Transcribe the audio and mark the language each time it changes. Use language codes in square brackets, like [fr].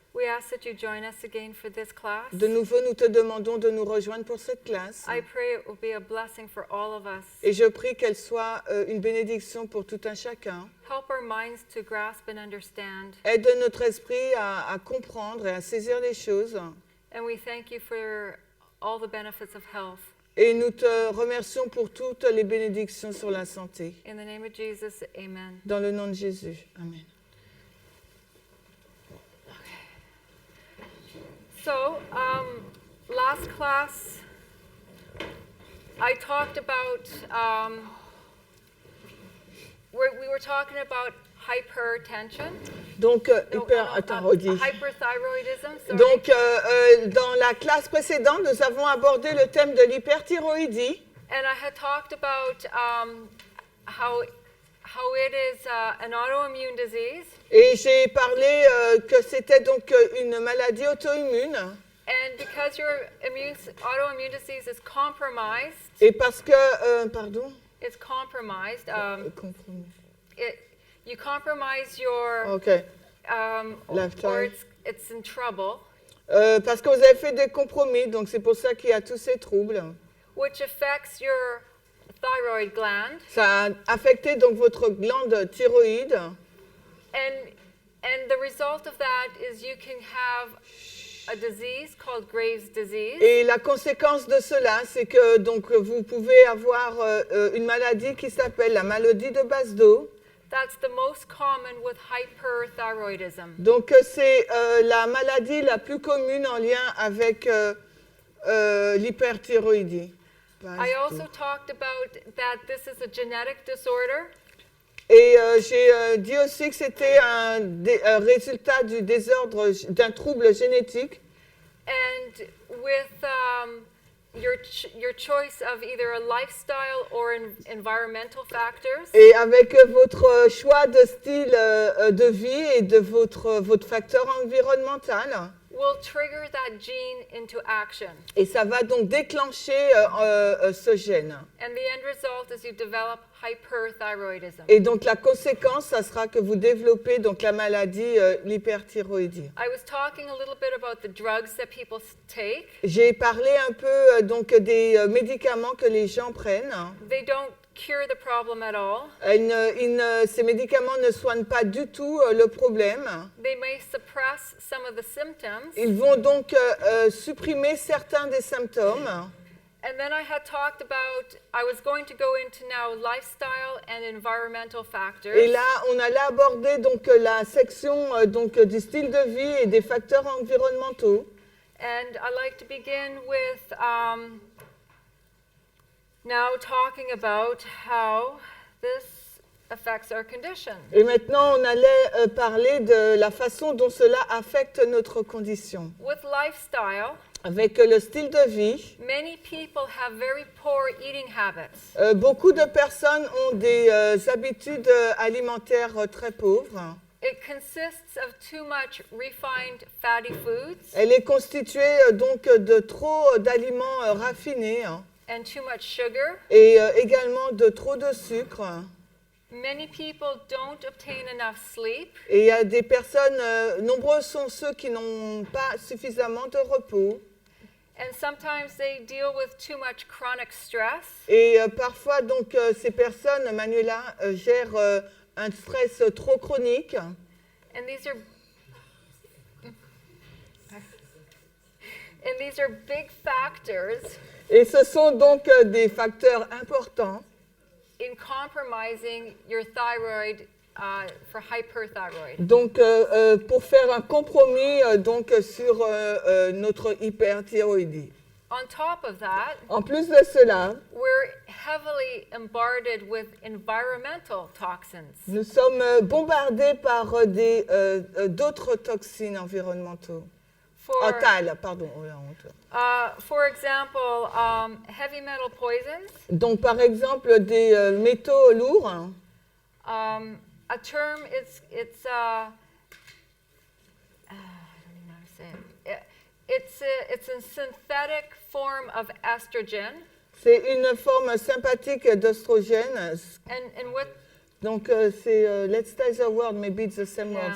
[en] we ask that you join us again for this class. [fr] de nouveau nous te demandons de nous rejoindre pour cette classe. [en] I pray it will be a blessing for all of us. [fr] Et je prie qu'elle soit une bénédiction pour tout un chacun. [en] Help our minds to grasp and understand. [fr] Aide notre esprit à comprendre et à saisir les choses. [en] And we thank you for all the benefits of health. [fr] Et nous te remercions pour toutes les bénédictions sur la santé. [en] In the name of Jesus, amen. [fr] Dans le nom de Jésus. Amen. [en] So, last class, I talked about, we were talking about hypertension. [fr] Donc, hyperthyroïdie. [en] Hyperthyroidism, sorry. [fr] Donc, dans la classe précédente, nous avons abordé le thème de l'hyperthyroïdie. [en] And I had talked about how it is an autoimmune disease. [fr] Et j'ai parlé que c'était donc une maladie auto-immune. [en] And because your autoimmune disease is compromised, [fr] Et parce que, [en] it's compromised. [fr] compromis. [en] You compromise your, Ok. or Lifetime. it's in trouble, [fr] Parce que vous avez fait des compromis, donc c'est pour ça qu'il y a tous ces troubles. [en] which affects your thyroid gland, [fr] Ça a affecté donc votre glande thyroïde. [en] and the result of that is you can have a disease called Graves' disease. [fr] Et la conséquence de cela, c'est que donc vous pouvez avoir une maladie qui s'appelle la maladie de Basedow. [en] That's the most common with hyperthyroidism. [fr] Donc c'est la maladie la plus commune en lien avec l'hyperthyroïdie. [en] I also talked about that this is a genetic disorder. [fr] Et j'ai dit aussi que c'était un résultat du désordre, d'un trouble génétique. [en] And with your choice of either a lifestyle or environmental factors, [fr] Et avec votre choix de style de vie et de votre facteur environnemental. [en] will trigger that gene into action. [fr] Et ça va donc déclencher ce gène. [en] And the end result is you develop hyperthyroidism. [fr] Et donc la conséquence, ça sera que vous développez donc la maladie l'hyperthyroïdie. [en] I was talking a little bit about the drugs that people take. [fr] J'ai parlé un peu donc des médicaments que les gens prennent. [en] They don't cure the problem at all. [fr] Ces médicaments ne soignent pas du tout le problème. [en] They may suppress some of the symptoms. [fr] Ils vont donc supprimer certains des symptômes. [en] And then I had talked about, I was going to go into now lifestyle and environmental factors. [fr] Et là, on allait aborder donc la section donc du style de vie et des facteurs environnementaux. [en] And I like to begin with now talking about how this affects our condition. [fr] Et maintenant, on allait parler de la façon dont cela affecte notre condition. [en] With lifestyle, [fr] Avec le style de vie, [en] many people have very poor eating habits. [fr] beaucoup de personnes ont des habitudes alimentaires très pauvres. [en] It consists of too much refined fatty foods [fr] Elle est constituée donc de trop d'aliments raffinés [en] and too much sugar. [fr] et également de trop de sucre. [en] Many people don't obtain enough sleep. [fr] Et il y a des personnes, nombreux sont ceux qui n'ont pas suffisamment de repos. [en] And sometimes they deal with too much chronic stress. [fr] Et parfois, donc, ces personnes, Manuela, gèrent un stress trop chronique. [en] And these are big factors [fr] Et ce sont donc des facteurs importants [en] in compromising your thyroid for hyperthyroid. [fr] donc, pour faire un compromis donc, sur notre hyperthyroïdie. [en] On top of that, [fr] En plus de cela, [en] we're heavily bombarded with environmental toxins. [fr] nous sommes bombardés par d'autres toxines environnementaux. Pardon. [en] For example, heavy metal poisons. [fr] Donc, par exemple, des métaux lourds. [en] A term, it's I don't even know how to say it. It's a synthetic form of estrogen. [fr] C'est une forme sympathique d'oestrogène. [en] And [fr] Donc, c'est [en] let's tell the word, maybe it's the same word,